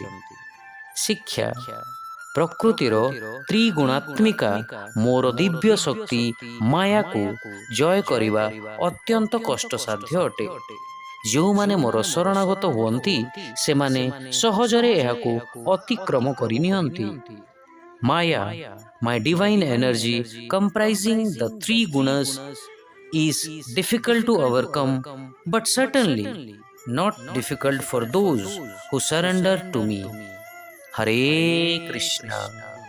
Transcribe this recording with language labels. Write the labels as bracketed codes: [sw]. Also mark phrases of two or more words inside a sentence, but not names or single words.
[or] ଶିକ୍ଷା, ପ୍ରକୃତିର ତ୍ରିଗୁଣାତ୍ମିକା ମୋର ଦିବ୍ୟ ଶକ୍ତି ମାୟା କୁ ଜୟ କରିବା ଅତ୍ୟନ୍ତ କଷ୍ଟସାଧ୍ୟ ଅଟେ। ଯୋ ମାନେ ମୋର ଶରଣାଗତ ହୁଅନ୍ତି ସେ ମାନେ ସହଜରେ ଏହାକୁ ଅତିକ୍ରମ କରି ନିଅନ୍ତି। [en] माया, my divine energy comprising the three gunas, is difficult to overcome, but certainly not difficult for those who surrender to me. হরে কৃষ্ণ।